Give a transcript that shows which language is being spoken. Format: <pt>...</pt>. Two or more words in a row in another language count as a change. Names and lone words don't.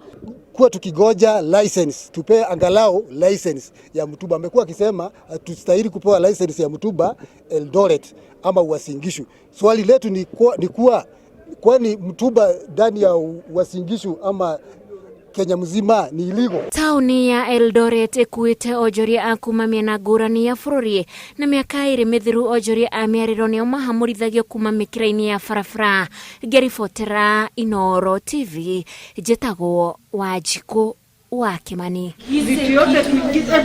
<sw>Kwa tukigoja license, tupe angalau license ya mtumba. Amekuwa akisema tustahili kupewa license ya mtumba Eldoret ama Uasin Gishu. Swali letu ni kuwa kwani mtumba ndani ya Uasin Gishu ama Kenya mzima ni illegal.</sw> <ki>Tauni ya Eldoret ikuite Onjoria akuma miena ngũrani ya bũrũri na mĩaka ĩrĩ mĩthiru Onjoria amĩarĩrwo nĩo mahamurithagio kuma mĩkĩra-inĩ ya barabara. Ngeribotera Inooro TV, njĩtagwo Wanjikũ wa Kimani.</ki>